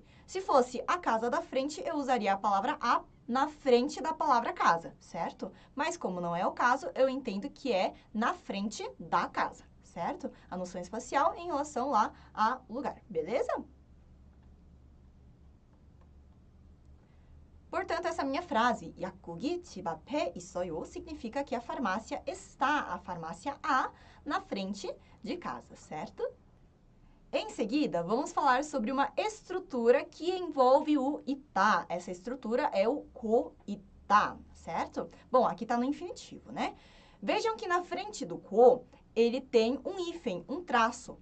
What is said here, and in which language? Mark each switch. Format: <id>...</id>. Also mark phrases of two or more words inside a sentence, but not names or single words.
<pt>Se fosse a casa da frente, eu usaria a palavra a na frente da palavra casa, certo? Mas como não é o caso, eu entendo que é na frente da casa, certo? A noção espacial em relação lá a lugar, beleza? Portanto, essa minha frase,</pt> <ko>약국이 집 앞에 있어요,</ko> <pt>significa que a farmácia está, a farmácia há, na frente de casa, certo? Em seguida, vamos falar sobre uma estrutura que envolve o itá. Essa estrutura é o ko-itá, certo? Bom, aqui está no infinitivo, né? Vejam que na frente do ko, ele tem um hífen, um traço.</pt>